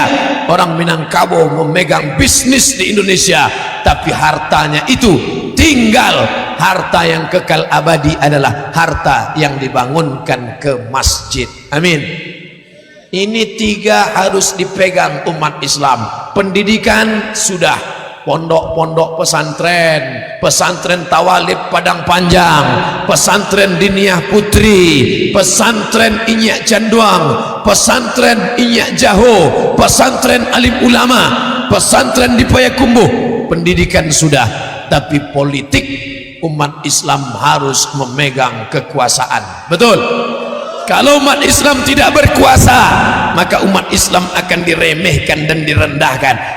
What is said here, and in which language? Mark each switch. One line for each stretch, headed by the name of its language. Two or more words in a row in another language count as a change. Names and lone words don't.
Indonesian: Orang Minangkabau memegang bisnis di Indonesia, tapi hartanya itu tinggal. Harta yang kekal abadi adalah harta yang dibangunkan ke masjid. Amin. Ini tiga harus dipegang umat Islam. Pendidikan sudah, pondok-pondok pesantren, pesantren Tawalib Padang Panjang, pesantren Diniah Putri, pesantren Inyak Canduang, pesantren Inyak Jaho, pesantren Alim Ulama, pesantren di Payakumbuh. Pendidikan sudah, tapi politik umat Islam harus memegang kekuasaan. Betul? Kalau umat Islam tidak berkuasa, maka umat Islam akan diremehkan dan direndahkan.